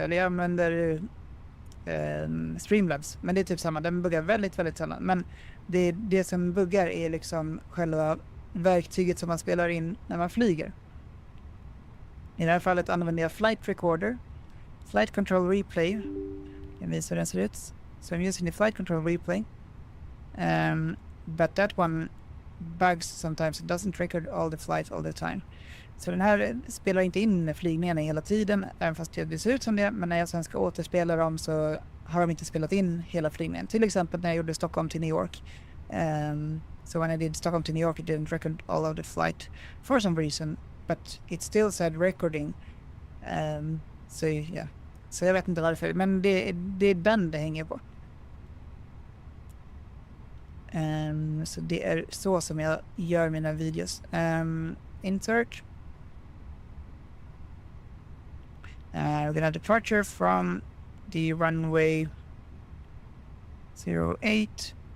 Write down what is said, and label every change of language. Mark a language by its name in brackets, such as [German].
[Swedish] Eller jag använder Streamlabs, men det är typ samma. Den buggar väldigt, väldigt sällan. Men det som buggar är liksom själva verktyget som man spelar in när man flyger. I det här fallet använder jag Flight Recorder, Flight Control Replay. Jag visar hur den ser ut. [English] So I'm using the Flight Control Replay. But that one bugs sometimes. It doesn't record all the flights all the time. [Swedish] Så den här spelar inte in flygningarna hela tiden, även fast det ser ut som det. Men när jag sen ska återspela dem så har de inte spelat in hela flygningen. Till exempel när jag gjorde Stockholm till New York. [English] So when I did Stockholm to New York, it didn't record all of the flight for some reason. But it still said recording. So yeah. [Swedish] Så jag vet inte varför. Men det är den det hänger på. Så det är så som jag gör mina videos. [English] Insert. We're gonna departure from the runway 08.